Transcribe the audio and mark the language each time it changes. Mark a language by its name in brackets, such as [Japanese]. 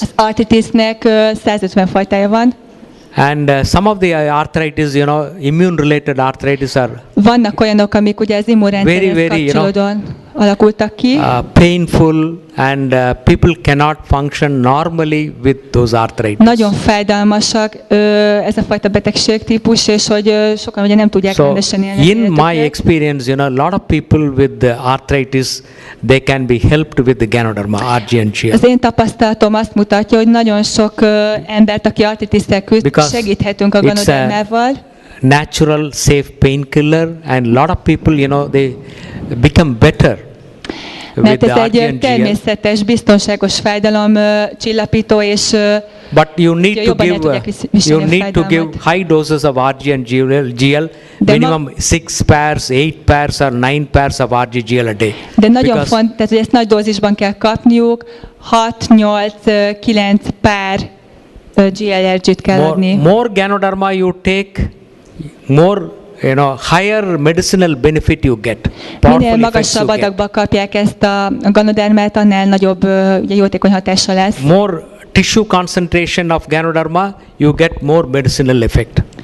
[Hungarian] Az artritisnek 150 fajtája van. [English] And some of the arthritis, immune-related arthritis are [Hungarian] vannak olyanok, amik ugye az immunrendszerhez kapcsolódóan alakultak ki. [English] Painful and people cannot function normally with those arthritis. [Hungarian] Nagyon fájdalmasak ez a fajta betegségtípus, és hogy sokan ugye nem tudják rendesen élni. [English] In my experience, a lot of people with the arthritis, they can be helped with the Ganoderma RG&GL. [Hungarian] Az én tapasztalatom azt mutatja, hogy nagyon sok embert, aki artritisszel küzd, segíthetünk a ganodermával. [English] Natural, safe painkiller, and a lot of people, they become better. [Hungarian] Mert ez egy természetes, biztonságos fájdalomcsillapító, és [English] but you need to give high doses of RG and GL, minimum 6 pairs, 8 pairs or 9 pairs of RG-GL a day. [Hungarian] De nagyon fontos, tehát hogy ezt nagy dózisban kell kapniuk, 6-8-9 pár GLRG-t kell adni. [English] More Ganoderma you take, more higher medicinal benefit you get. [Hungarian] Minél magasabb adagba kapják ezt a ganodermát, annál nagyobb jótékony hatása lesz. [English] More tissue concentration of Ganoderma, you get more medicinal effect.